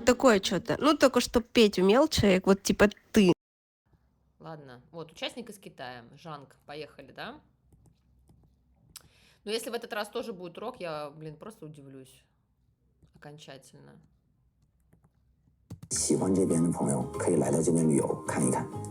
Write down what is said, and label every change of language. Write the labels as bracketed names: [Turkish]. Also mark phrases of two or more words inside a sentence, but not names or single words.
[Russian] другое что-то. Ну, только что петь умел человек, вот типа ты. Ладно, вот, участник из Китая, Жанг, поехали, да? Но если в этот раз тоже будет рок, я, блин, просто удивлюсь окончательно. [Chinese] 喜欢这边的朋友可以来到这边旅游看一看。